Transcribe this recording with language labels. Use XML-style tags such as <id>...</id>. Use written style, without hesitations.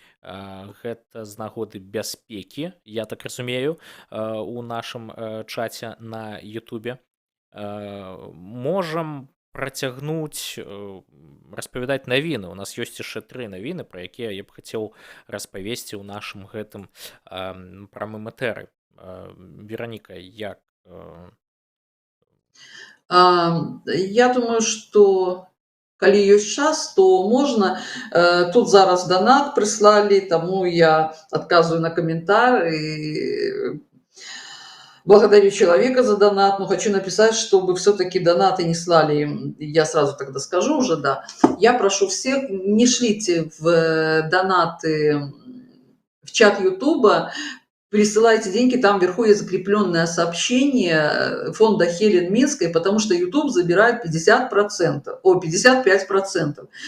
<be>Гэта з нагоды бяспекі, я так разумею, у нашым чаце на Ютубе. Можам працягнуць распавядаць навіны. У нас ёсць яшчэ 3 навіны, пра якія я б хацеў распавесці ў нашым гэтым прамым этэры. Вераніка, як? Я думаю, что калі ёсць час, то можна. Тут зараз</be> <ru>донат прислали, тому я отказываю на комментарий. Благодарю человека за донат, но хочу написать, чтобы все-таки донаты не слали. Я сразу тогда скажу уже, да. Я прошу всех, не шлите в донаты в чат Ютуба, присылайте деньги, там вверху есть закрепленное сообщение фонда Хелен Минской, потому что YouTube забирает 55%.</ru>